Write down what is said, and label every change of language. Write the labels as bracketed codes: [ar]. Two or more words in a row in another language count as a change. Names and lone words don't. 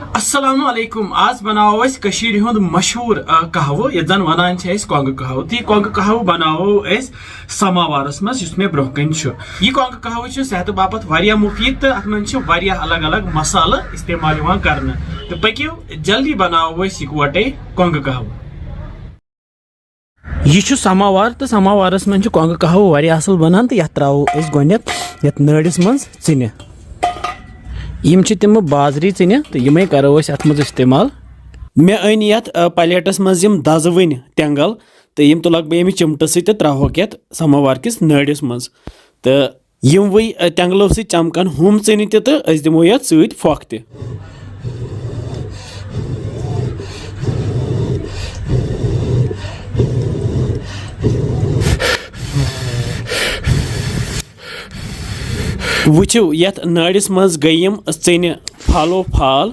[ks] अस्सलाम वालेकुम। आज बनाओ अस कशीर हुंद मशहूर कहवह ये जन वनान छे अस कोंग कहवह। ती कोंग कहवह बनाओ अस समावारस मज युस मे ब्रोह कन छु। ये कोंग कहवह छु सेहत बापत वारिया मुफीद तो अत मन छु वारिया अलग अलग मसाला इस्तेमाल युवान करने। तो पकियो जल्दी बनाओ अस इकवटे कोंग कहवह। यह छु समावार तो समावारस मन छु कोंग कहवह वारिया असल बनान। तो यथ त्रावो अस गोनेत यथ नड़िस मज चिने। यम तिम बाजरी चिने तो यमे करो अत मज इस्तेमाल। मे अन यथ प्लेटस मज यम दजवन तेंगल तो यम तुलक बह अमि चिमट सत त्रोक यथ समावार किस नड़िस मज। तो यम वही तेंगलों सत चमकन हम चिन तो अस दिमो यथ सत फोक त। वुचो यथ नड़िस मज गयम चिन फालो फाल।